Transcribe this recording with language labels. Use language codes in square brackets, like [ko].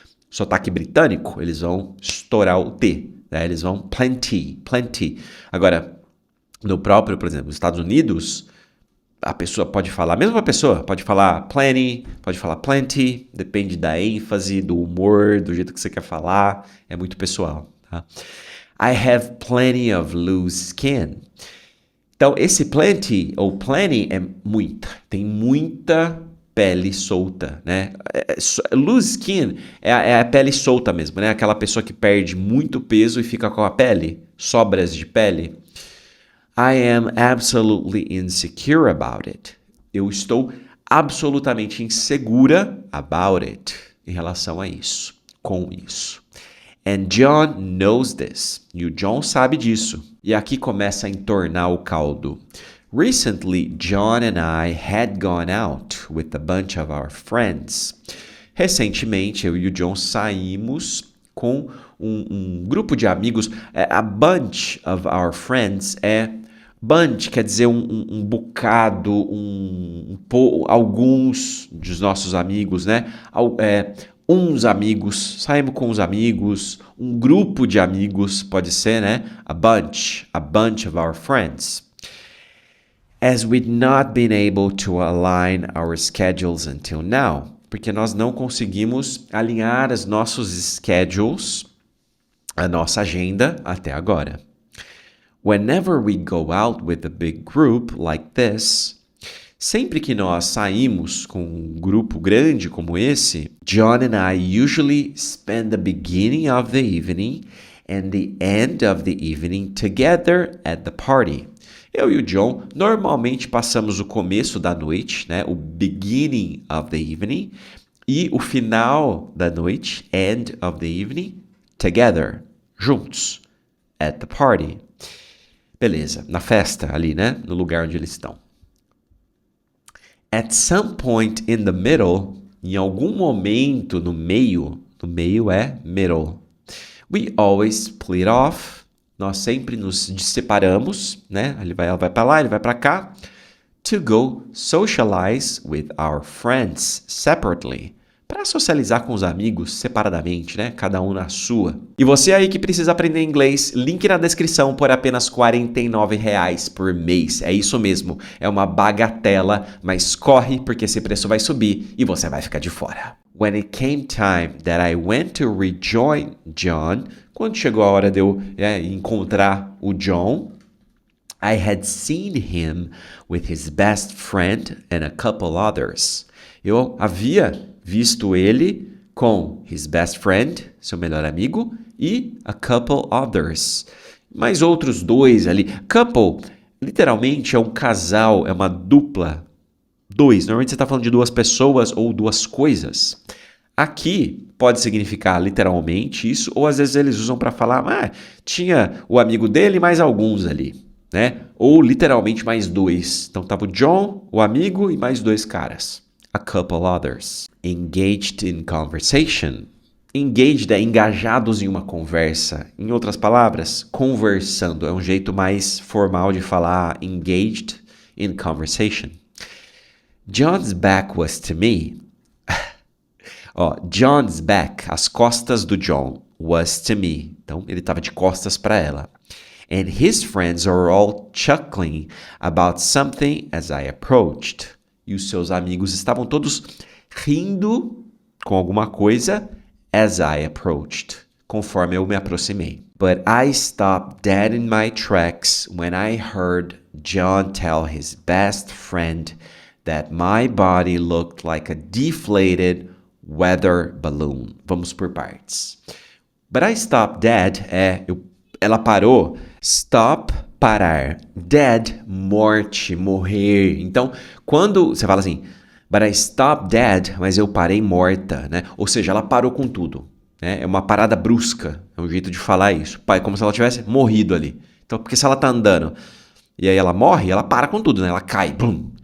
[pt] Sotaque britânico, eles vão estourar o T, né? Eles vão plenty. Agora, no próprio, por exemplo, nos Estados Unidos, a mesma pessoa pode falar plenty, pode falar plenty, depende da ênfase, do humor, do jeito que você quer falar, é muito pessoal, tá? [en] I have plenty of loose skin. [pt] Então, esse plenty ou plenty é muita, tem muita pele solta, né? Loose skin é a pele solta mesmo, né? Aquela pessoa que perde muito peso e fica com a pele, sobras de pele. [en] I am absolutely insecure about it. [pt] Eu estou absolutamente insegura [en] about it, [pt] em relação a isso, com isso. [en] And John knows this. [pt] E o John sabe disso. E aqui começa a entornar o caldo. [en] Recently, John and I had gone out with a bunch of our friends. [pt] Recentemente, eu e o John saímos com um grupo de amigos. [en] A bunch of our friends [pt] bunch quer dizer um bocado, alguns dos nossos amigos, né? Uns amigos, saímos com uns amigos, um grupo de amigos, pode ser, né? [en] A bunch of our friends. As we'd not been able to align our schedules until now. [pt] Porque nós não conseguimos alinhar os nossos schedules, a nossa agenda, até agora. [en] Whenever we go out with a big group like this, [pt] sempre que nós saímos com um grupo grande como esse, [en] John and I usually spend the beginning of the evening and the end of the evening together at the party. [pt] Eu e o John normalmente passamos o começo da noite, né, o [en] beginning of the evening, [pt] e o final da noite, [en] end of the evening, [pt] together, juntos, at the party. Beleza, na festa ali, né, no lugar onde eles estão. [en] At some point in the middle, [pt] em algum momento no meio é middle, [en] we always split off. [pt] Nós sempre nos separamos, né? Ela vai para lá, ele vai para cá. [en] To go socialize with our friends separately. [pt] Para socializar com os amigos separadamente, né? Cada um na sua. E você aí que precisa aprender inglês, link na descrição por apenas R$ 49,00 por mês. É isso mesmo, é uma bagatela, mas corre porque esse preço vai subir e você vai ficar de fora. [en] When it came time that I went to rejoin John, [pt] quando chegou a hora de eu encontrar o John, [en] I had seen him with his best friend and a couple others. [pt] Eu havia visto ele com [en] his best friend, [pt] seu melhor amigo, e [en] a couple others. [pt] Mais outros dois ali. Couple, literalmente, é um casal, é uma dupla. Dois. Normalmente você está falando de duas pessoas ou duas coisas. Aqui pode significar literalmente isso, ou às vezes eles usam para falar, tinha o amigo dele e mais alguns ali, né? Ou literalmente mais dois. Então tava o John, o amigo e mais dois caras. [en] A couple others. Engaged in conversation. [pt] Engaged é engajados em uma conversa. Em outras palavras, conversando. É um jeito mais formal de falar [en] engaged in conversation. John's back was to me. John's back, [pt] as costas do John, [en] was to me. [pt] Então, ele estava de costas para ela. [en] And his friends are all chuckling about something as I approached. [pt] E os seus amigos estavam todos rindo com alguma coisa [en] as I approached, [pt] conforme eu me aproximei. [en] But I stopped dead in my tracks when I heard John tell his best friend that my body looked like a deflated weather balloon. [pt] Vamos por partes. [en] But I stopped dead [pt] ela parou. Stop, parar. Dead, morte, morrer. Então, quando você fala assim, [en] but I stopped dead, [pt] mas eu parei morta, né? Ou seja, ela parou com tudo. Né? É uma parada brusca, é um jeito de falar isso. Pai, como se ela tivesse morrido ali. Então, porque se ela tá andando e aí ela morre, ela para com tudo, né? Ela cai, blum.